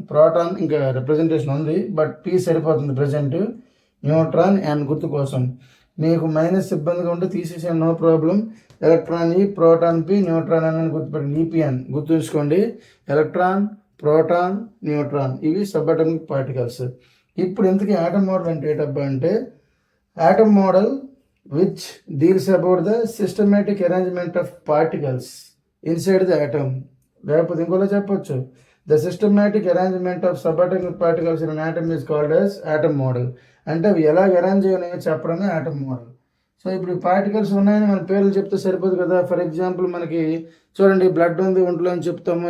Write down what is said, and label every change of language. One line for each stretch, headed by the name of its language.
Telugu: Proton ఇంకా representation ఉంది, but P సరిపోతుంది ప్రజెంట్. న్యూట్రాన్ ఎన్ గుర్తు కోసం. మీకు మైనస్ ఇబ్బందిగా ఉంటే తీసేసాను, నో ప్రాబ్లం. ఎలక్ట్రాన్ ఈ, ప్రోటాన్ పి, న్యూట్రాన్ అని గుర్తుపెట్టండి. ఈపీఎన్ గుర్తుంచుకోండి. ఎలక్ట్రాన్, ప్రోటాన్, న్యూట్రాన్ ఇవి సబ్ అటామిక్ పార్టికల్స్. ఇప్పుడు ఇంతకీ ఆటమ్ మోడల్
English: అంటే ఏంటబ్బా అంటే, atom model which deals about the systematic arrangement of particles inside the atom. లేకపోతే ఇంకోలా చెప్పొచ్చు, the systematic arrangement of subatomic particles in atom is called as atom model.
Telugu: అంటే అవి ఎలా అరేంజ్ అయ్యాయో చెప్పడమే ఆటమ్ మోడల్. సో ఇప్పుడు ఈ పార్టికల్స్ ఉన్నాయని మన పేర్లు చెప్తే సరిపోదు కదా. ఫర్ ఎగ్జాంపుల్ మనకి చూడండి, బ్లడ్ ఉంది ఒంట్లో అని చెప్తాము.